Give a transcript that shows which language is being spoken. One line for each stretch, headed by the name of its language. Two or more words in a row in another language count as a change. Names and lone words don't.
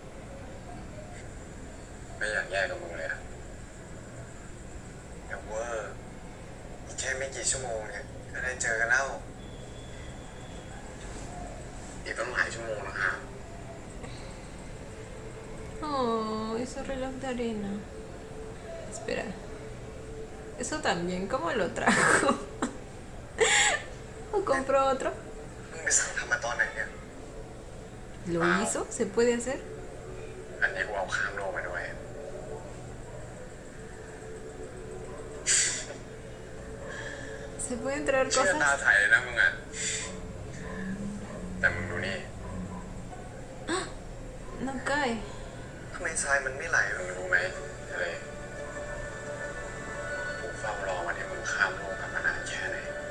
Thai: ไม่อยากแยกกับมึงเลยอะอย่าเวอร์อีกแค่ไม่กี่ชั่วโมงเนี่ยก็ได้เจอกันแล้วอีกต้องหลายชั่วโมงนะฮะ
Spanish: Oh, ese reloj de arena. Espera. Eso también, ¿cómo lo trajo? ¿O compró otro?
Thai: มึงไปสั่งทำมาตอนไหนเนี่ย
Spanish: ¿Lo hizo? ¿Se puede hacer?
Thai: อันนี้กูเอาข้ามโลกมาด้วย
Spanish: ¿Se pueden traer
Thai: เชื่อตา
Spanish: cosas?
Thai: ถ่ายเลยนะมึงอะแต่มึงดูนี่
Spanish: No cae.
Thai: ทำไมทรายมันไม่ไหลมึงรู้ไหมทะเลกูเฝ้ารอวันที่มึงข้ามโลกกันมานานแค่ไหน